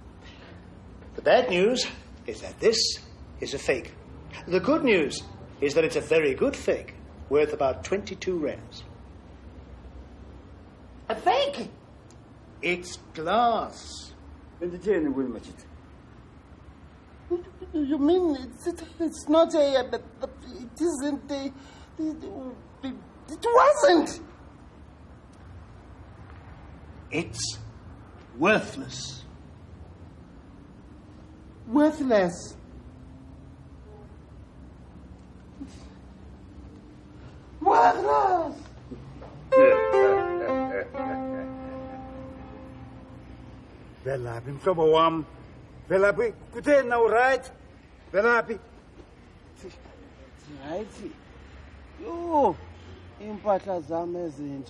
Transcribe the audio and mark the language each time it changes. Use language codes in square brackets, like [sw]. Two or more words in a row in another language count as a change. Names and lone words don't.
[en] The bad news is that this is a fake. The good news is that it's a very good fake, worth about 22 rands. A fake? It's glass. [xh] Benditheni kuwe Majid? [en] You mean it's not it isn't it wasn't? It's worthless. Worthless? Worthless? [xh] Velaphi mhlobo wam? Velaphi kutheni na right? Velaphi? Hayithi. Yo, impahla zami ezintsha.